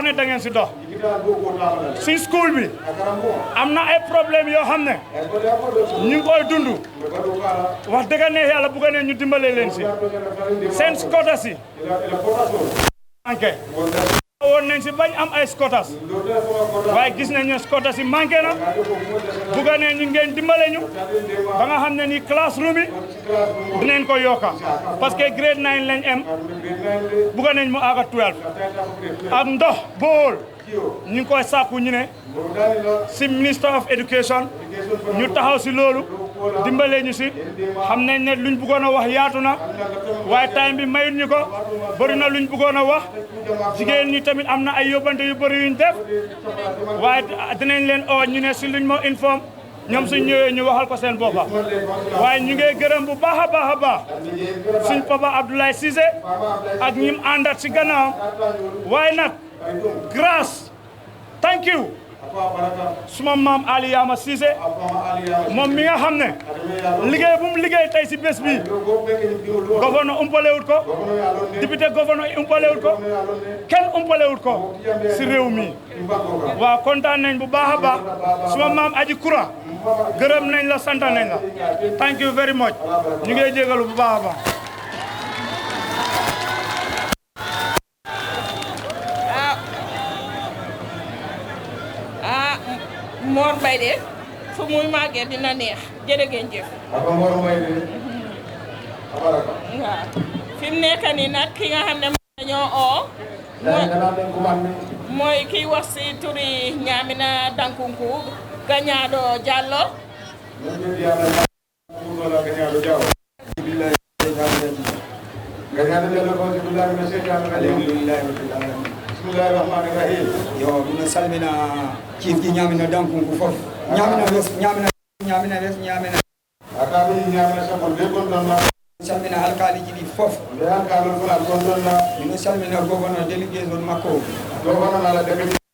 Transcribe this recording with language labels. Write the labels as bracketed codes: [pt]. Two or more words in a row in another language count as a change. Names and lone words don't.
[wo] ne da ngeen si dox si school bi am na ay problème yoo xam ne ñu ngi koy dund wax dëgg ne yàlla bu ko ne ñu dimbale leen si seen scooters yi manqué woon nañ si bañ am ay scooters waaye gis nañ ne scooters yi manqué na bu ko ne ñu ngeen dimbale ñu ba nga xam ne ni classroom yi dinañ ko yokka parce que grade 9 lañ am bu ko neñ mu aga 12 ak ndox bool ñu ngi koy sàkku ñu ne si [en] minister of education [wo] ñu taxaw si loolu dimbale ñu si xam nañ ne luñ bëggoon a wax yaatu na waaye time bi mayut ñu ko bëri na luñ bëggoon a wax jigéen ñi tamit am na ay yóbbante yu bëri yuñ def waaye dinañ leen oo ñu ne si luñ moo informe ñoom suñ ñëwee ñu waxal ko seen boppa waaye ñu ngi gërëm bu baax a baax a baax suñ papa Abdoulaye Cissé ak ñim àndat si gannaawam waaye nag grâce [en] thank you [wo] suma maam Ali Yama Cissé moom mi nga xam ne liggéey bu mu liggéey tey si bés bi gouverneur umpalewut ko député gouverneur umpalewut ko kenn umpalewut ko si réew mi waaw kontaan nañ bu baax a baax suma maam Aji Kura gërëm nañ la sant nañ la [en] thank you very much [wo] ñu ngi jégalu bu baax a baax Mor Mbaye de fu muy màggee dina neex jërë ngeen jëf. Mor Mbaye de abaraka. waaw fi mu nekk nii nag ki nga xam ne dañoo oo. mooy kiy wax si turi Ñaamina Dankunku Gañaado Jallow. [ar] بسم الله الرحمن الرحيم. [ff] yo mino salmina ciifji Ñaamina Dankunku fof Ñaamina West Ñaamina akaɓe Ñaamina sabol be gonɗonna salmina alkaliji ɗi fof nde alkalol fana gonɗonna mino salmina gouverneur délégation makko gouverneur ala député